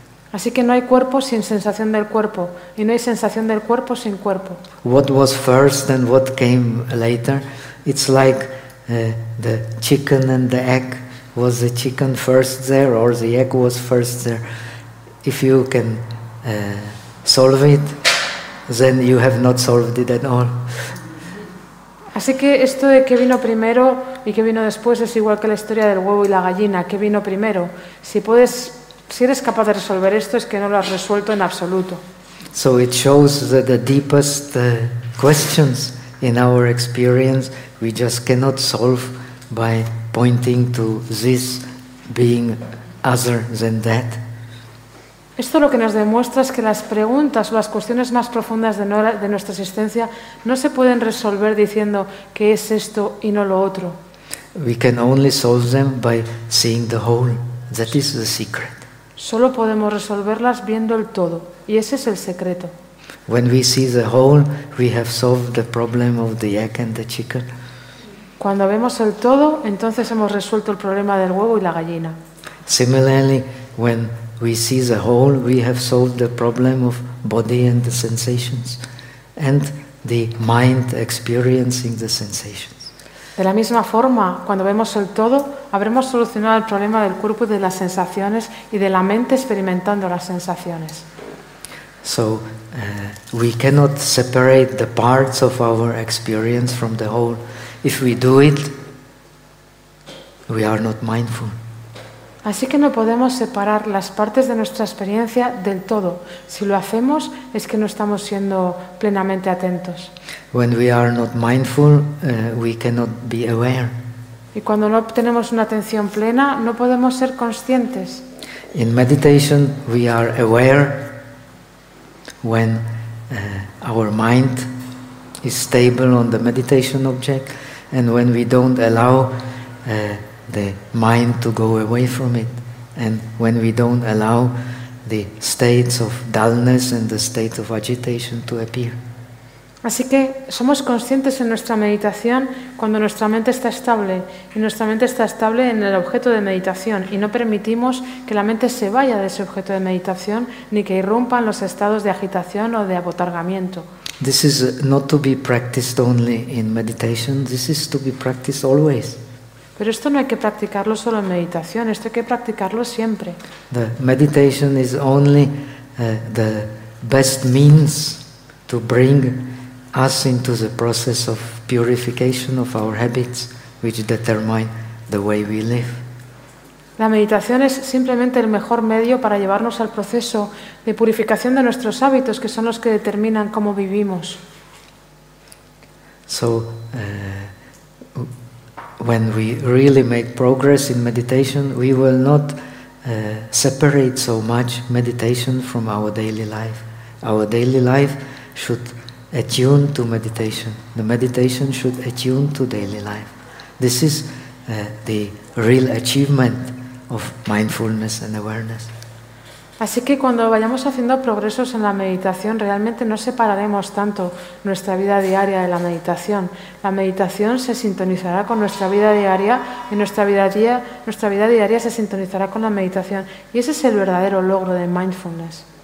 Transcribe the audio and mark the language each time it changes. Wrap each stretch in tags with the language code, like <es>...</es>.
<es>Así que no hay cuerpo sin sensación del cuerpo, y no hay sensación del cuerpo sin cuerpo.</es> <en>What was first and what came later? It's like the chicken and the egg. Was the chicken first there or the egg was first there? If you can solve it, then you have not solved it at all.</en> <es>Así que esto de qué vino primero y qué vino después es igual que la historia del huevo y la gallina. ¿Qué vino primero? Si eres capaz de resolver esto, es que no lo has resuelto en absoluto.</es> <en>So it shows that the deepest questions in our experience we just cannot solve by pointing to this being other than that.</en> <es>Esto lo que nos demuestra es que las preguntas o las cuestiones más profundas de nuestra existencia no se pueden resolver diciendo que es esto y no lo otro.</es> <en>We can only solve them by seeing the whole. That is the secret.</en> <es>Solo podemos resolverlas viendo el todo, y ese es el secreto.</es> <en>When we see the whole, we have solved the problem of the egg and the chicken.</en> <es>Cuando vemos el todo, entonces hemos resuelto el problema del huevo y la gallina.</es> <en>Similarly, when we see the whole, we have solved the problem of body and the sensations, and the mind experiencing the sensations.</en> <es>De la misma forma, cuando vemos el todo, habremos solucionado el problema del cuerpo y de las sensaciones, y de la mente experimentando las sensaciones.</es> <en>So, we cannot separate the parts of our experience from the whole. If we do it, we are not mindful.</en> <es>Así que no podemos separar las partes de nuestra experiencia del todo. Si lo hacemos, es que no estamos siendo plenamente atentos.</es> <en>When we are not mindful, we cannot be aware.</en> <es>Y cuando no obtenemos una atención plena, no podemos ser conscientes.</es> <en>In meditation, we are aware when our mind is stable on the meditation object, and when we don't allow the mind to go away from it, and when we don't allow the states of dullness and the states of agitation to appear.</en> <es>Así que somos conscientes en nuestra meditación cuando nuestra mente está estable, y nuestra mente está estable en el objeto de meditación, y no permitimos que la mente se vaya de ese objeto de meditación ni que irrumpan los estados de agitación o de abotargamiento.</es> <en>This is not to be practiced only in meditation, this is to be practiced always.</en> <es>Pero esto no hay que practicarlo solo en meditación, esto hay que practicarlo siempre.</es> <en>The meditation is only the best means to bring us into the process of purification of our habits, which determine the way we live.</en> <es>La meditación es simplemente el mejor medio para llevarnos al proceso de purificación de nuestros hábitos, que son los que determinan cómo vivimos.</es> <en>So, when we really make progress in meditation, we will not separate so much meditation from our daily life. Our daily life should attune to meditation. The meditation should attune to daily life. This is the real achievement of mindfulness and awareness.</en> <es>Así que cuando vayamos haciendo progresos en la meditación, realmente no separaremos tanto nuestra vida diaria de la meditación. La meditación se sintonizará con nuestra vida diaria, y nuestra vida diaria se sintonizará con la meditación. Y ese es el verdadero logro de mindfulness.</es>